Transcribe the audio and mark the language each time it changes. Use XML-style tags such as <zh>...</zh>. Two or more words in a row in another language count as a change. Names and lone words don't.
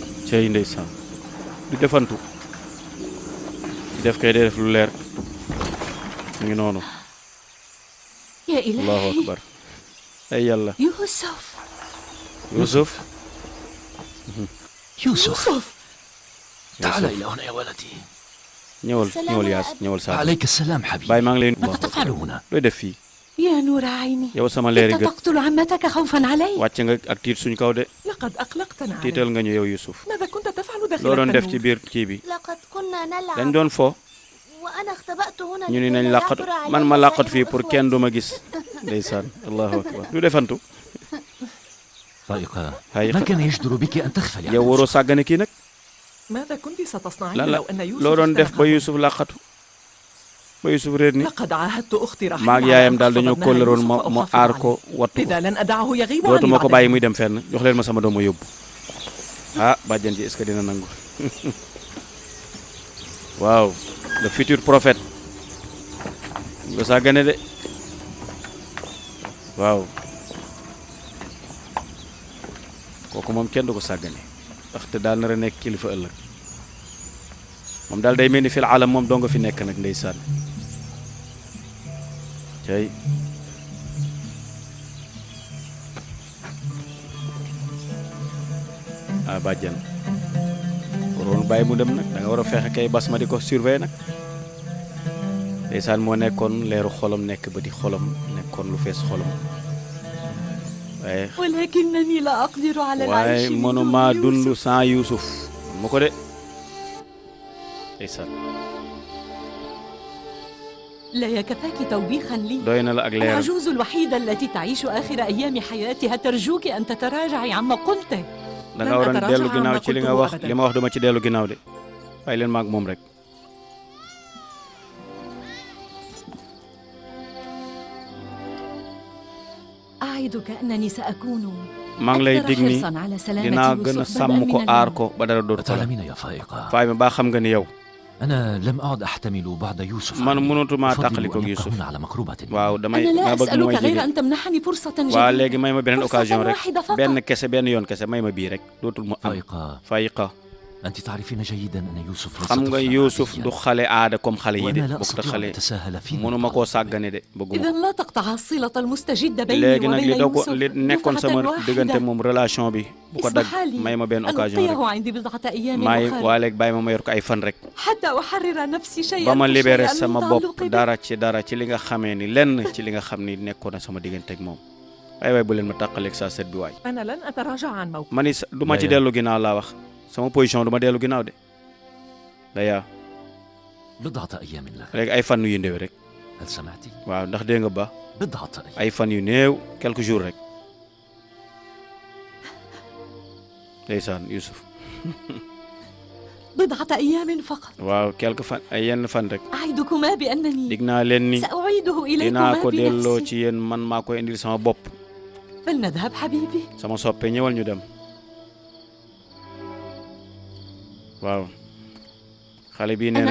<wo>cey ndeysaan du defantu di def kay def lu leer mu ngi noonu</wo> <ar>يا allahu إلهي</ar> <wo>akbar ay yàlla</wo> <ar>يوسف Yusuf يوسف تعال إلى هنا يا ولدي.</ar> <wo>ñëwal yaas ñëwal saa</wo> <ar>عليك السلام حبيبي.</ar> <wo>baay maa ngi lay</wo> <ar>ماذا تفعل هنا؟</ar> <wo>looy def fii</wo> <ar>يا نور عيني</ar> <wo>yow sama leeri</wo> <ar>أنت</ar> <wo>gët</wo> <ar>تقتل عمتك خوفا علي</ar> <wo>wàcc nga ak tiit suñ kaw de</wo> <ar>لقد أقلقتنا عليك.</ar> <wo>tiital nga ñu yow Yusuf</wo> <ar>ماذا كنت تفعل داخل</ar> <wo>loo doon def ci</wo> <ar>التنور؟</ar> <wo>biir kii bi</wo> <ar>لقد كنا</ar> <wo>dañ</wo> <ar>نلعب</ar> <wo>doon fo</wo> <ar>وأنا اختبأت هنا</ar> <wo>ñu ni</wo> <ar>لكي</ar> <wo>nañ</wo> <ar>لا</ar> <wo>làqatu</wo> <ar>يعثر علي</ar> <wo>man ma làqatu fii</wo> <ar>سائر</ar> <wo>pour kenn du ma gis ndeysaan</wo> <ar>الله أكبر</ar> <wo>du defantu</wo> <ar>فائقة فائقة. ما كان يجدر بك أن تغفلي عن</ar> <wo>yow waroo</wo> <ar>يوسف.</ar> <wo>sàggane kii nag</wo> <ar>ماذا كنت ستصنعين</ar> <wo>lan la</wo> <ar>لو أن يوسف</ar> <wo>loo doon def ba</wo> <ar>اخترق؟</ar> <wo>Yusuf làqatu ba Yusuf réer ni</wo> <ar>لقد عاهدت أختي رحيل</ar> <wo>maag</wo> <ar>على</ar> <wo>yaayam</wo> <ar>أن</ar> <wo>daal</wo> <ar>تحفظ</ar> <wo>dañoo</wo> <ar>ابنها</ar> <wo>kóllaroon</wo> <ar>يوسف</ar> <wo>ma</wo> <ar>وأحافظ</ar> <wo>aar ko</wo> <ar>عليه.</ar> <wo>wattu ko</wo> <ar>لذا لن أدعه يغيب عني</ar> <wo>dootuma ko</wo> <ar>بعد</ar> <wo>bàyyi</wo> <ar>اليوم.</ar> <wo>muy dem fenn jox leen ma sama doom ma yóbbu ah bàjjan ji</wo> <fr>est-ce que</fr> <wo>dina nangu waaw</wo> <fr>le futur prophète</fr> <wo>nga sàggane de waaw kooku moom kenn du ko sàggane ndaxte daal nar a nekk kilifa ëllëg moom daal day mel ni</wo> <ar>في العالم</ar> <wo>moom doo nga fi nekk nag ndeysaan cay ah bàjjan waroon bàyyi mu dem nag da nga war a fexe kay bas ma di ko surveiller nag ndeysaan moo nekkoon leeru xolam nekk ba di xolam nekkoon lu fees xolam waaye</wo> <ar>ولكنني لا أقدر على</ar> <wo>waaye</wo> <ar>العيش</ar> <wo>mënuma</wo> <ar>بدون</ar> <wo>dund</wo> <ar>يوسف.</ar> <wo>sans Yuusuf mu ko de ndeysaan</wo> <ar>لا يكفاك توبيخا لي.</ar> <wo>doy na la ak leeram</wo> <ar>العجوز الوحيدة التي تعيش آخر أيام حياتها ترجوك أن تتراجعي عما قلته.</ar> <wo>da nga waroon dellu ginnaaw ci li nga wax li ma wax duma ci dellu ginnaaw de bàyyi leen maag moom rek</wo> <ar>أعدك أنني سأكون</ar> <wo>maa ngi lay dig</wo> <ar>أكثر</ar> <wo>ni</wo> <ar>حرصا على سلامة</ar> <wo>dinaa gën a</wo> <ar>يوسف</ar> <wo>sàmm</wo> <ar>بدءا</ar> <wo>ko</wo> <ar>من</ar> <wo>aar</wo> <ar>اليوم.</ar> <wo>ko ba dara dootu ko la</wo> <ar>تعلمين يا فائقة</ar> <wo>faay ma baa xam nga ni yow</wo> <ar>أنا لم أعد أحتمل بعد يوسف</ar> <wo>man</wo> <ar>علي.</ar> <wo>mënutuma</wo> <ar>أفضل</ar> <wo>tàqali ko</wo> <ar>أن يبقى</ar> <wo>Yuusuf</wo> <ar>هنا على مكروبة.</ar> <wo>waaw damay</wo> <ar>أنا لا</ar> <wo>maa bëgg mu</wo> <ar>أسألك</ar> <wo>may</wo> <ar>غير</ar> <wo>jege</wo> <ar>أن تمنحني فرصة</ar> <wo>waaw</wo> <ar>جديدة.</ar> <wo>léegi may ma beneen</wo> <ar>فرصة</ar> <wo>occasion rek</wo> <ar>واحدة فقط.</ar> <wo>benn kese benn yoon kese may ma bii rek dootul mu am</wo> <ar>فائقة</ar> <wo>fayiqa</wo> <ar>أنت تعرفين جيدا أن يوسف ليس</ar> <wo>xam nga</wo> <ar>طفلاً</ar> <wo>Yuusuf</wo> <ar>عادياً.</ar> <wo>du xale aada comme xale yi de</wo> <ar>وأنا لا</ar> <wo>bokkut ak</wo> <ar>أستطيع أن</ar> <wo>xale</wo> <ar>أتساهل في</ar> <wo>mënuma koo sàggane de bëgguma</wo> <ar>إذا</ar> <wo>ko</wo> <ar>لا تقطع الصلة المستجدة بيني</ar> <wo>léegi nag</wo> <ar>وبين</ar> <wo>li doog</wo> <ar>يوسف</ar> <wo>li nekkoon</wo> <ar>دفعة</ar> <wo>sama</wo> <ar>واحدة.</ar> <wo>diggante moom relation bi bu ko dagg</wo> <ar>اسمح لي</ar> <wo>may ma benn</wo> <ar>أن</ar> <wo>occasion</wo> <ar>أبقيه</ar> <wo>rek</wo> <ar>عندي بضعة أيام</ar> <wo>may</wo> <ar>أخرى</ar> <wo>waa léegi bàyyi ma yor ko ay fan rek</wo> <ar>حتى أحرر نفسي شيئا</ar> <wo>ba ma libéré</wo> <ar>فشيئاً</ar> <wo>sama</wo> <ar>من</ar> <wo>bopp</wo> <ar>تعلقي به.</ar> <wo>dara ci li nga xamee ni lenn ci li nga xam ni nekkoon na sama diggante ak moom ay waay bu leen ma tàqaleeg saa set bi waay</wo> <ar>أنا لن أتراجع عن موقفي.</ar> <wo>ma ni du ma ci Daya. dellu ginnaaw laa wax sama position du ma dellu ginnaaw de daya</wo> <ar>بضعة أيام لك.</ar> <wo>léegi ay fan yu néew rek</wo> <ar>هل سمعتي؟</ar> <wo>waaw ndax dégg nga ba</wo> <ar>بضعة أيام.</ar> <wo>ay fan yu néew</wo> <fr>quelques jours</fr> <wo>rek ndeysaan Youssouf</wo> <ar>بضعة أيام فقط.</ar> <wo>waaw quelques fan ay yenn fan rek</wo> <ar>أعدكما بأنني</ar> <wo>dig naa leen ni</wo> <ar>سأعيده</ar> <wo>dinaa</wo> <ar>إليكما</ar> <wo>ko delloo</wo> <ar>بنفسي.</ar> <wo>ci yéen man maa koy indil sama bopp</wo> <ar>فلنذهب حبيبي.</ar> <wo>sama soppe ñëwal ñu dem waaw xale bii nee</wo>